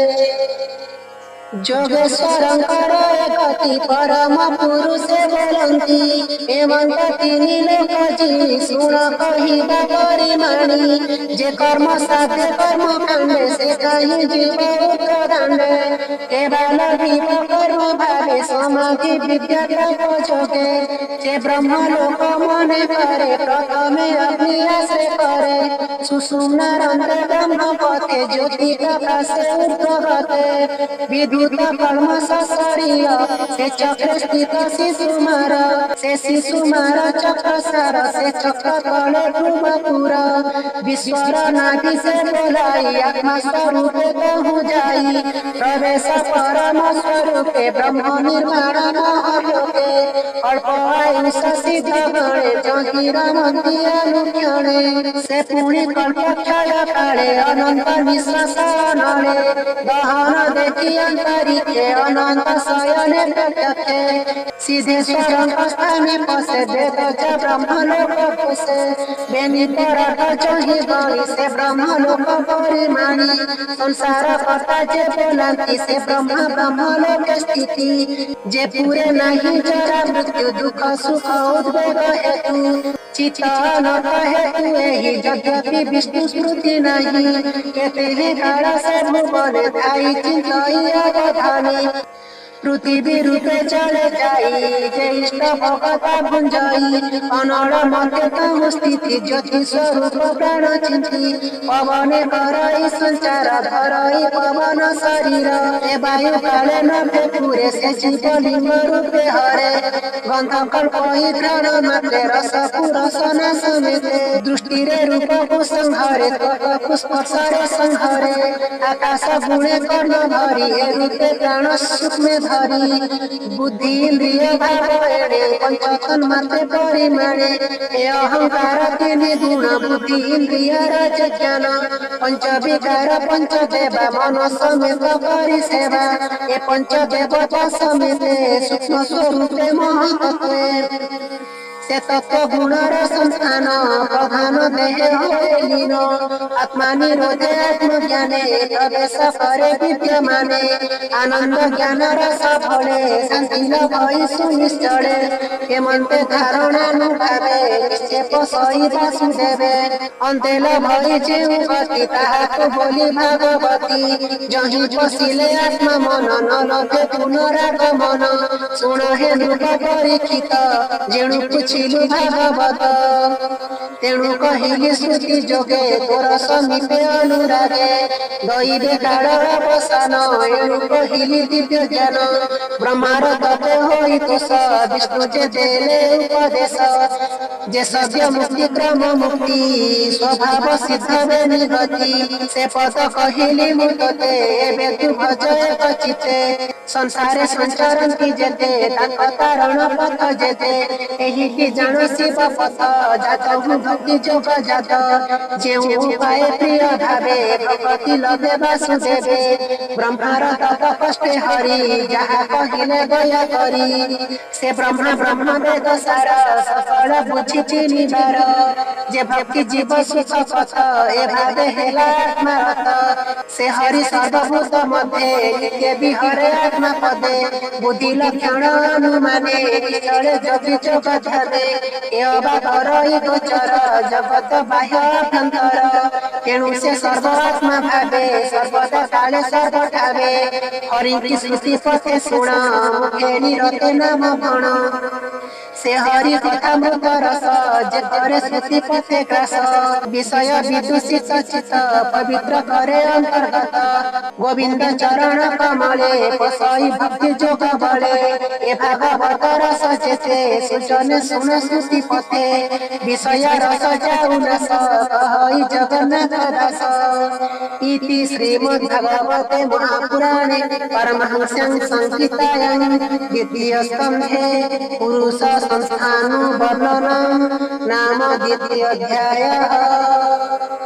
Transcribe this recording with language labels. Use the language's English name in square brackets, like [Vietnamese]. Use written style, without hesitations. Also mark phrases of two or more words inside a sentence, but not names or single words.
[Odia] ଯୋଗେଶ୍ୱରଙ୍କର ଗତି ପରମ ପୁରୁଷେ ବୋଲନ୍ତୀ ହେମନ୍ତ ତିନି ଲୋକ ଜୀ ଶୁଣ କହିବା ପରିମାଣୀ ଯେ କର୍ମ ସାଧ୍ୟ କର୍ମ କାଣ୍ଡେ ସେ କହୀଁ ଜୀବ ଉତ୍ତରାଣ୍ଡେ କେବଳ ଭୀବ କର୍ମ ଭାବେ ସମାଧି ବିଦ୍ୟା ତପ ଯୋଗେ ଯେ ବ୍ରହ୍ମ ଲୋକ ମନେ କରେ ପ୍ରଥମେ ଅଗ୍ନି ଆଶ୍ରୟ କରେ ସୁଷୁମ୍ନା ରନ୍ଧ୍ର ବ୍ରହ୍ମ ପଥେ ଜ୍ୟୋତି ପ୍ରକାଶେ ଊର୍ଦ୍ଧ୍ୱଗତେ ବିଦୁତ କର୍ମ ଶରୀର ସେ ଚକ୍ର ସ୍ଥିତ ଶିଶୁମାର ସେ ଶିଶୁମାର ଚକ୍ର ସାର ସେ ଚକ୍ର ତଳେ ଧ୍ରୁବପୁର ବିଶ୍ୱର ନାଭି ସେ ବୋଲାଈ ଆତ୍ମା ସ୍ୱରୂପ କହୁ ଯାଈ ପ୍ରବେଶ ପରମ ସ୍ୱରୂପେ ବ୍ରହ୍ମ ନିର୍ମାଣ ମହଲୋକେ ଅଳ୍ପ ଆୟୁଷ ସିଦ୍ଧ ଗଣେ ଯହି ରମନ୍ତି ଅନୁକ୍ଷଣେ ସେ ପୁଣୀ କଳ୍ପ କ୍ଷୟ କାଳେ ଅନନ୍ତ ନିଶ୍ୱାସ ନଳେ ଗହନ ଦେଖି ଅନ୍ତରିକ୍ଷେ ଅନନ୍ତ ଶୟନେ ପ୍ରତ୍ୟକ୍ଷେ ସିଦ୍ଧେଶ୍ୱର ସ୍ଥାନେ ପସେ ବେଦ ଚ ବ୍ରହ୍ମଲୋକ ପସେ ବେନୀ ପରାଠ ଚହି ଗଣୀ ସେ ବ୍ରହ୍ମଲୋକ ପରିମାଣୀ ସଂସାର କର୍ତ୍ତା ଯେ ବୋଲନ୍ତୀ ସେ ବ୍ରହ୍ମ ବ୍ରହ୍ମଲୋକ ସ୍ଥିତି ଯେ ପୂରେ ନହୀଁ ଜରା ମୃତ୍ୟୁ ଦୁଖ ସୁଖ ଉଦ୍ୱେଗ ହେତୁ ଚିତ୍ତ ଅନର୍ଥ ହେତୁ ଏହି ଯଦ୍ୟପି ବିଷ୍ଣୁ ସ୍ମୃତି ନହୀଁ କେତେ ହୀ କାଳ ସେ ଭୁବନ ଧାଈ ଚିନ୍ତଈ ଅବଧାନୀ ପୃଥ୍ୱୀ ରୂପେ ଚଳେ ଯାଈ ଯେ ଇଷ୍ଟ ଭଗତା ଭୁଞ୍ଜାଈ ଅନଡ଼ ମତେ ତମ ସ୍ଥିତି ଜ୍ୟୋତି ସ୍ୱରୂପ ପ୍ରାଣ ଚିନ୍ତୀ ପବନ କରଈ ସଞ୍ଚାର ଧରଈ ପବନ ଶରୀର ଏ ବାୟୁ କାଳେ ନ ପୂରେ ସେ ଜୀବ ଲିଙ୍ଗ ରୂପେ ହରେ ଗନ୍ଧ କଳ୍ପଈ ଘ୍ରାଣ ମାତ୍ରେ ରସ ପୁରସନା ସମେତେ ଦୃଷ୍ଟି ରେ ରୂପ କୋ ସଂହାରେ ତ୍ୱକ ପୁଷ୍ପସରେ ସଂହାରେ ଆକାଶ ଗୁଣେ କର୍ଣ୍ଣ ଧରୀ ଏ ରୂପେ ପ୍ରାଣ ସୂକ୍ଷ୍ମ ଧରୀ ବୁଦ୍ଧି ଇନ୍ଦ୍ରିୟ ଭାବ ଏଣେ ପଞ୍ଚତନ ମାତ୍ରେ ପରିମାଣେ ଏ ଅହଙ୍କାର ତୀନ ଗୁଣ ବୁଦ୍ଧି ଇନ୍ଦ୍ରିୟ ରାଜ ଜ୍ଞାନ ପଞ୍ଚ ବିକାର ପଞ୍ଚ ଦେବା ମନ ସମେତ କରି ସେବା ଏ ପଞ୍ଚ ଦେବତା ସମେତେ ସୂକ୍ଷ୍ମ ସ୍ୱରୂପେ ମହତତ୍ତ୍ୱେ ସେ ତତ୍ତ୍ୱ ଗୁଣର ସଂସ୍ଥାନ ପ୍ରଧାନ ଦେହ ହୋଏ ଲୀନ ଆତ୍ମା ନିରୋଧେ ଆତ୍ମଜ୍ଞାନେ ପ୍ରବେଶ କରେ ବିଦ୍ୟମାନେ ଆନନ୍ଦ ଜ୍ଞାନ ରସ ଫଳେ ଶାନ୍ତି ଲଭଈ ସୁନିଶ୍ଚଳେ ହେମନ୍ତେ ଧାରଣାନୁଭାବେ ନିକ୍ଷେପ ସଈ ବାସୁଦେବେ ଅନ୍ତେ ଲଭଈ ଯେଉ ଗତି ତାହାକୋ ବୋଲୀ ଭାଗବତୀ ଯହି ପସିଲେ ଆତ୍ମା ମନ ନ ଲଭେ ପୁନରାଗମନ ସୁଣ ହେ ନୃପ ପରୀକ୍ଷିତ ଯେଣୁ ପୁଛିଲୁ ଭାଗବତ ତେଣୁ କହିଲୀ ଶ୍ରୁତି ଯୋଗେ ତୋର ସମୀପେ ଅନୁରାଗେ ଦୈବେ କାଳ ଅବସାନ ଏଣୁ କହିଲୀ ଦିବ୍ୟ ଜ୍ଞାନ ବ୍ରହ୍ମାର ତତ୍ତ୍ୱ ହୋଈ ତୋଷ ବିଷ୍ଣୁ ଯେ ଦେଲେ ଉପଦେଶ ଯେ ସଦ୍ୟ ମୁକ୍ତି କ୍ରମ ମୁକ୍ତି ସ୍ୱଭାବ ସିଦ୍ଧ ବେ ନିଗତି ସେ ପଦ କହିଲୀ ମୁତତେ ଏବେ ତୁ ଭଜ ଏକ ଚିତ୍ତେ ସଂସାରେ ସଞ୍ଚରନ୍ତି ଯେତେ ତାକ ତାରଣ ପଥ ଯେତେ ଏହି କୀ ଜାନ ଶିବ ପଥ ଜାତ ହୁଁ ଭକ୍ତି ଯୋଗ ଜାତ ଯେଉ ଉପାୟ ପ୍ରିୟ ଭାବେ ଭଗବତୀ ଲଭେ ବାସୁଦେବେ ବ୍ରହ୍ମାର ତତ କଷ୍ଟେ ହରି ଯହା କହିଲେ ଦୟା କରୀ ସେ ବ୍ରହ୍ମା ବ୍ରହ୍ମ ବେଦ ସାର ସକଳ ବୁଝି ଚିନିବାର ଯେ ଭକ୍ତି ଜୀବ ସୁଖ ପଥ ଏ ଭାବେ ହେଲା ଆତ୍ମାରତ ସେ ହରି ସର୍ବଭୂତ ମଧ୍ୟେ ନିତ୍ୟ ବିହରେ ଆତ୍ମା ପଦେ ବୁଦ୍ଧି ଲକ୍ଷଣ ଅନୁମାନେ ଚଳେ ଜଗି ଯୋଗ ଧ୍ୟାନେ ଏ ଅବାଧରଈ ଗୋଚର ଜଗତ ବାହ୍ୟ ଅଭ୍ୟନ୍ତର ତେଣୁ ସେ ସର୍ବାତ୍ମା ଭାବେ ସର୍ବଦା କାଳେ ସର୍ବଠାବେ ହରି କୀ ଶ୍ରୁତି ପଥେ ଶୁଣ ମୁଖେ ନିରତେ ନାମ ଭଣ ସେ ହରି କଥା ମୃତ ରସ ଯେ କରେ ଶ୍ରୁତି ପଥେ ଗ୍ରାସ ବିଷୟ ବିଦୂଷିତ ଚିତ୍ତ ପବିତ୍ର କରେ ଅନ୍ତର୍ଗତ ଗୋବିନ୍ଦ ଚରଣ କମଳେ ପସଈ ଭକ୍ତି ଯୋଗ ବଳେ ଏ ଭାଗବତ ରସ ଯେତେ ସୁଜନେ ସୁନ ଶ୍ରୁତି ପଥେ ବିଷୟ ରସ ଯାଉ ନସ କହଈ ଜଗନ୍ନାଥ [Sanskrit] दास इति श्रीमद्भागवते महापुराणे परमहंस्यां संहितायां द्वितीय स्कन्धे पुरुष संस्थानु वर्णनं नाम द्वितीय अध्यायः।